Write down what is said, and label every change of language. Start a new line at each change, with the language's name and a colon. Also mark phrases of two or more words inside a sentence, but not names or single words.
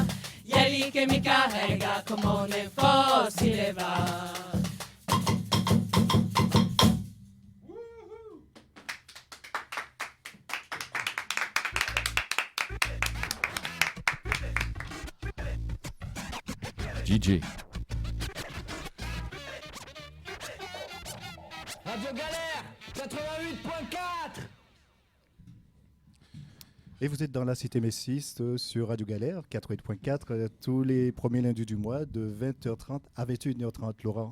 Portuguese: E ele que me carrega como nem fosse levar.
French: DJ. Radio Galère 88.4. Et vous êtes dans la Cité Messis sur Radio Galère 88.4 tous les premiers lundis du mois de 20h30 à 21h30, Laurent.